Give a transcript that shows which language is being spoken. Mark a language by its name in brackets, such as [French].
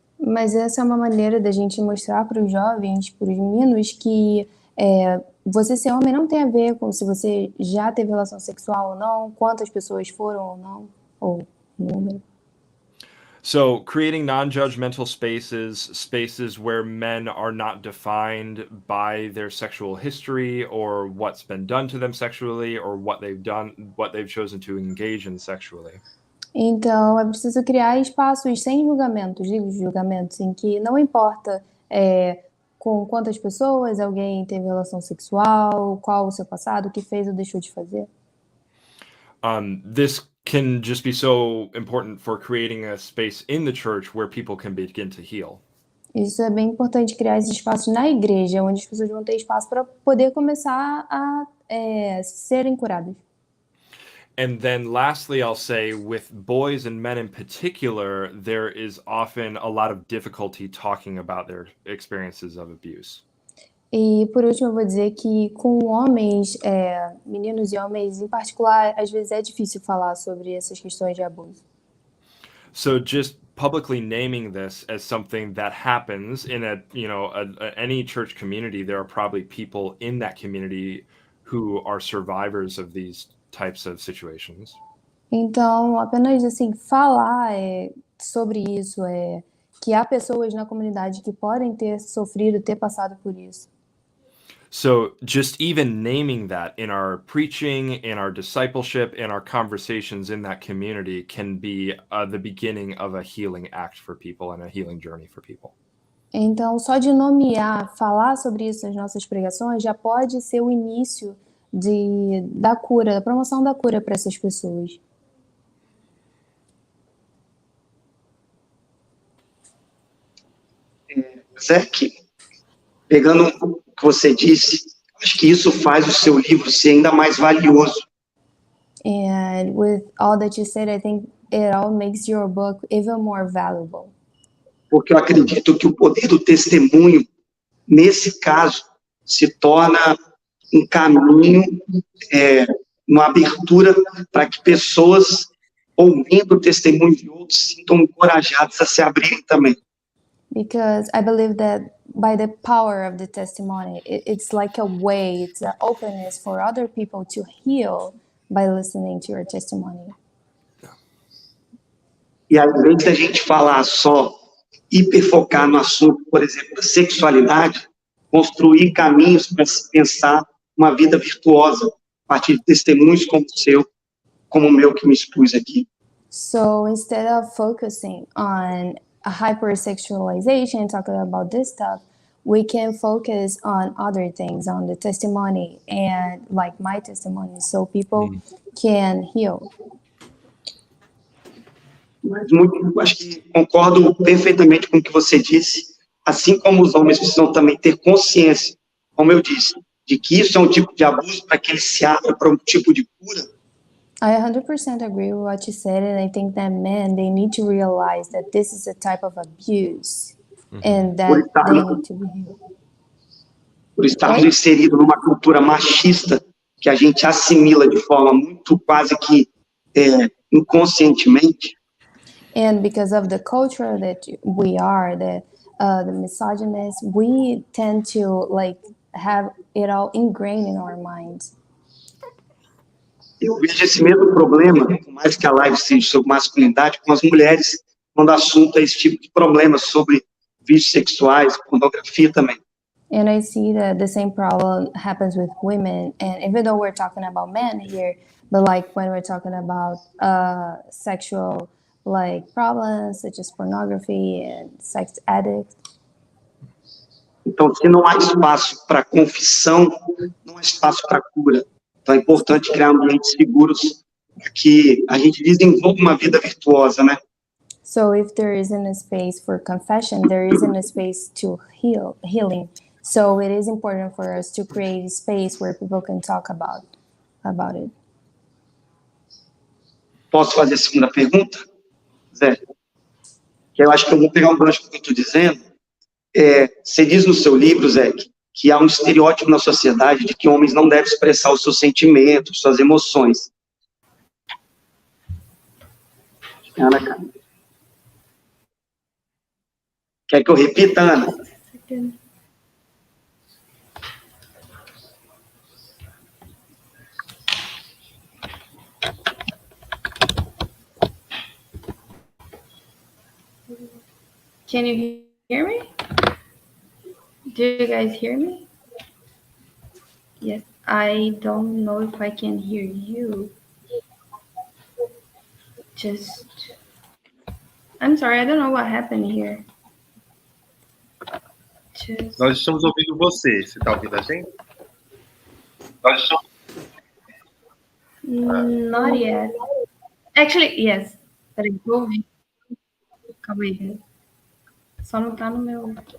[Portuguese] Mas essa é uma maneira da gente mostrar para os jovens, para os meninos, que você ser homem não tem a ver com se você já teve relação sexual ou não, quantas pessoas foram ou não, ou número. [English] So creating non-judgmental spaces where men are not defined by their sexual history or what's been done to them sexually or what they've chosen to engage in sexually. [Portuguese] Então, é preciso criar espaços sem julgamentos, livres de julgamentos, em que não importa com quantas pessoas alguém teve relação sexual, qual o seu passado, o que fez ou deixou de fazer. [English] This can just be so important for creating a space in the church where people can begin to heal. [Portuguese] Isso é bem importante, criar esses espaços na igreja, onde as pessoas vão ter espaço para poder começar a serem curadas. [English] And then lastly, I'll say with boys and men in particular, there is often a lot of difficulty talking about their experiences of abuse. [Portuguese] E por último, eu vou dizer que com homens, meninos e homens em particular, às vezes é difícil falar sobre essas questões de abuso. [English] So just publicly naming this as something that happens in any church community, there are probably people in that community who are survivors of these types of situations. [Portuguese] Então, apenas assim, falar sobre isso, que há pessoas na comunidade que podem ter sofrido, ter passado por isso. [English] So just even naming that in our preaching, in our discipleship, in our conversations in that community can be the beginning of a healing act for people and a healing journey for people. [Portuguese] Então, só de nomear, falar sobre isso nas nossas pregações já pode ser o início da cura, da promoção da cura para essas pessoas. Zach, pegando o que você disse, acho que isso faz o seu livro ser ainda mais valioso. [English] And with all that you said, I think it all makes your book even more valuable. [Portuguese] Porque eu acredito que o poder do testemunho, nesse caso, se torna um caminho, uma abertura para que pessoas, ouvindo o testemunho de outros, se sintam encorajadas a se abrirem também. [English] Because I believe that by the power of the testimony, it's like a way, it's an openness for other people to heal by listening to your testimony. [Portuguese] E ao invés da gente falar só, hiperfocar no assunto, por exemplo, da sexualidade, construir caminhos para se pensar uma vida virtuosa, a partir de testemunhos como o seu, como o meu que me expus aqui. [English] So instead of focusing on a hypersexualization, talking about this stuff, we can focus on other things, on the testimony and like my testimony, so people can heal. [Portuguese] Mas acho que concordo perfeitamente com o que você disse, assim como os homens precisam também ter consciência, como eu disse, de que isso é um tipo de abuso para que ele se abra para um tipo de cura. [English] I 100% agree with what you said, and I think that men, they need to realize that this is a type of abuse, and that they need to be healed. [Portuguese] Por estarmos inseridos numa cultura machista que a gente assimila de forma muito quase que inconscientemente. [English] And because of the culture that we are, the misogynist, we tend to like have it all ingrained in our minds. [Portuguese] Eu vejo esse mesmo problema, por mais que a live seja sobre masculinidade, com as mulheres, quando o assunto é esse tipo de problema sobre vícios sexuais, pornografia também. [English] And I see that the same problem happens with women. And even though we're talking about men here, but like when we're talking about sexual like problems such as pornography and sex addicts. [Portuguese] Então, se não há espaço para confissão, não há espaço para cura. Então, é importante criar ambientes seguros para que a gente desenvolva uma vida virtuosa, né? [English] So if there isn't a space for confession, there isn't a space to healing. So it is important for us to create a space where people can talk about it. [Portuguese] Posso fazer a segunda pergunta, Zé? Que eu acho que eu vou pegar um gancho do que eu estou dizendo. Você diz no seu livro, Zé, que há um estereótipo na sociedade de que homens não devem expressar os seus sentimentos, suas emoções. Ana, cara. Quer que eu repita, Ana? [English] Can you hear me? Do you guys hear me? Yes, I don't know if I can hear you. I'm sorry, I don't know what happened here. [Portuguese] Nós estamos ouvindo você. Você está ouvindo a gente? Nós estamos... [English] Not yet. Actually, yes. [Portuguese] Peraí, vou ouvir. Calma aí. Só não tá no meu...